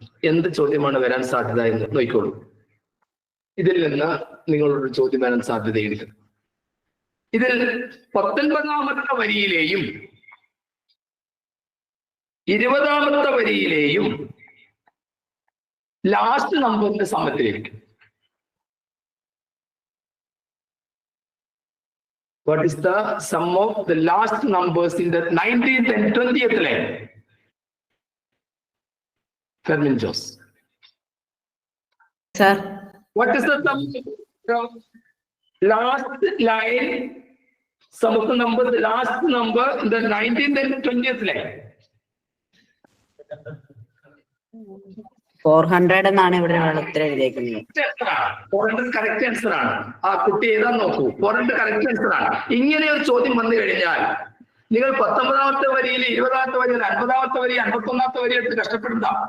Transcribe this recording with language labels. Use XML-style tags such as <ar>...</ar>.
<ml>എന്ത് ചോദ്യമാണ് വരാൻ സാധ്യത എന്ന് നോക്കിക്കോളൂ. ഇതിൽ നിന്ന് നിങ്ങളൊരു ചോദ്യം വരാൻ സാധ്യതയുണ്ട്. ഇതിൽ 19ാമത്തെ വരിയിലെയും 20ാമത്തെ വരിയിലെയും ലാസ്റ്റ് നമ്പറിന്റെ സമത്തിലേക്ക്.</ml> <en>What is the sum of the last numbers in the 19th and 20th line? Fermin Jos. Sir. What is the sum of last line? Sum of the number, the last number in the 19th and 20th line.</en> <ml>400 എന്നാണ് ഇവിടെ ഉത്തരം എഴുതിയിരിക്കുന്നത്. 400 correct answer ആണ്. ആ കുട്ടി ഏതാന്ന് നോക്കൂ. 400 correct answer ആണ്. ഇങ്ങനെ ഒരു ചോദ്യം വന്നു കഴിഞ്ഞാൽ നിങ്ങൾ 19ാമത്തെ വരിയിൽ 20ാമത്തെ വരിയിൽ 50ാമത്തെ വരി 51ാമത്തെ വരി എടുത്ത് കഷ്ടപ്പെടണ്ട.</ml>